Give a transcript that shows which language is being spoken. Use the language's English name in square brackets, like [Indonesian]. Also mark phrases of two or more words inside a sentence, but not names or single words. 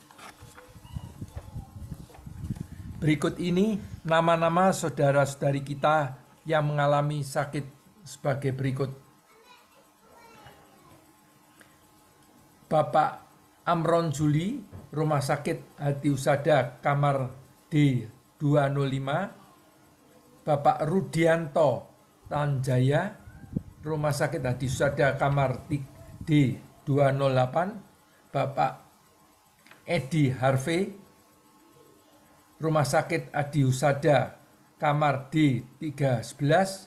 [Indonesian] Berikut ini nama-nama saudara-saudari kita yang mengalami sakit sebagai berikut. Bapak Amron Juli, Rumah Sakit Hati Usada, kamar D205. Bapak Rudianto Tanjaya, Rumah Sakit Hati Usada, kamar D208. Bapak Edi Harvey, Rumah Sakit Adi Husada, kamar D311.